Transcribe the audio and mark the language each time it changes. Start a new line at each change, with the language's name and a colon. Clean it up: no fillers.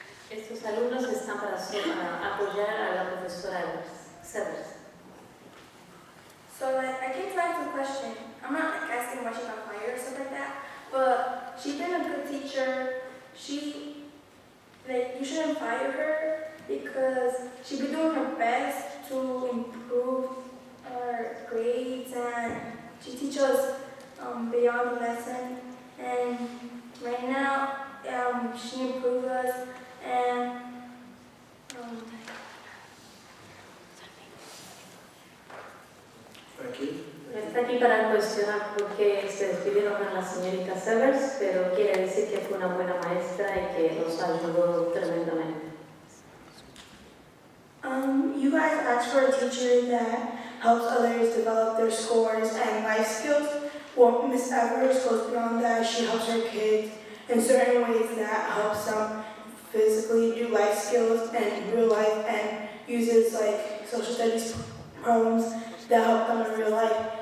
Spanish: Estos alumnos están para apoyar a la profesora Severs.
English: So I came to ask a question. I'm not asking why she got fired or stuff like that, but she's been a good teacher. You shouldn't fire her because she's been doing her best to improve our grades, and she teaches us beyond the lesson. And right now, she improves us, and Thank you.
Spanish: Está aquí para cuestionar por qué se despidieron a la señorita Severs, pero quiere decir que fue una buena maestra y que nos ayudó tremendamente.
English: you guys asked for a teacher that helps others develop their scores and life skills. Well, Miss Evers goes beyond that. She helps her kids in certain ways that helps them physically do life skills and real life, and uses like social studies programs that help them in real life.